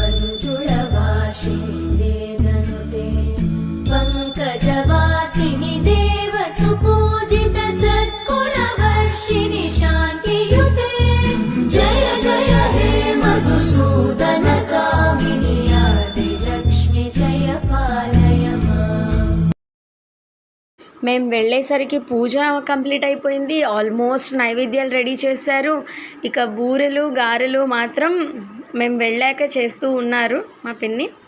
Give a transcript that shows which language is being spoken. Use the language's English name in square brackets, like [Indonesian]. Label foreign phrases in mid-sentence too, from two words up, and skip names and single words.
[Sanskrit] वेदनुते पङ्कजवासिनि देव सुपूजित सद्गुणवर्षिणि शान्तियुते जय जय हे मधुसूदन कामिनि आदिलक्ष्मि जय पालय माम्. [Telugu] మేము వెళ్ళేసరికి పూజ కంప్లీట్ అయిపోయింది. ఆల్మోస్ట్ నైవేద్యాలు రెడీ చేశారు. ఇక బూరెలు, గారెలు మాత్రం మేము వెళ్ళాక చేస్తూ ఉన్నారు మా పిన్ని.